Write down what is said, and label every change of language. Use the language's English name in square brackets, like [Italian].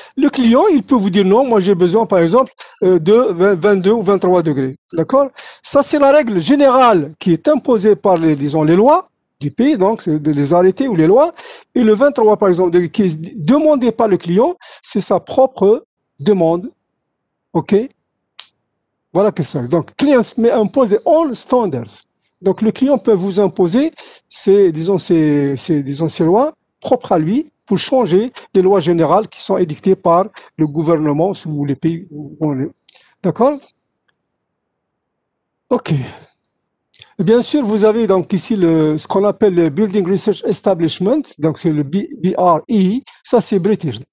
[French] Le client, il peut vous dire non, moi j'ai besoin, par exemple, de 22 ou 23 degrés. D'accord? Ça, c'est la règle générale qui est imposée par les lois du pays, donc les arrêtés ou les lois. Et le 23, par exemple, qui est demandé par le client, c'est sa propre demande. OK? Voilà que ça. [English] Donc, clients may impose their own standards. [French] Donc, le client peut vous imposer ces lois propres à lui pour changer les lois générales qui sont édictées par le gouvernement ou les pays où on est. D'accord? OK. Bien sûr, vous avez donc ici ce qu'on appelle le Building Research Establishment, donc c'est le BRE, ça c'est British.